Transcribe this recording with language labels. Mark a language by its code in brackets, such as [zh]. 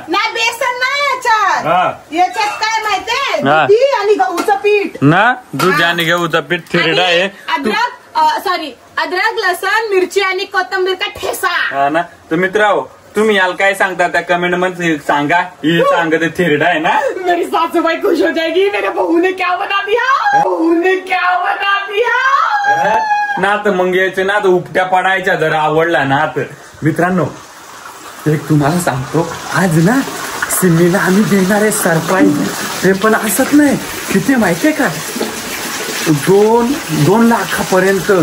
[mr] नाही बेसन नाही याच्यात काय माहितीये दूध आणि गहूचं पीठ ना. दूध आणि गहूचं पीठ थिरडा आहे. अद्रक लसण मिरची आणि कोथिंबीर का ठेसा ना. तर मित्रांनो तुम्ही याला काय सांगता त्या कमेंट मध्ये सांगा. हे सांगते थिरडा आहे ना. [hi] मेरी सासूबाई खुश हो जाएगी. मेरे बहू ने क्या बना दिया, बहू ने क्या बना दिया. [mr] ना तर मग यायचे ना तर उपट्या पडायच्या जर आवडला ना तर. मित्रांनो एक तुम्हाला सांगतो आज ना सिमीला आम्ही देणार आहे सरप्राईज. ते पण असत नाही किती माहितीये का 2 लाखापर्यंत.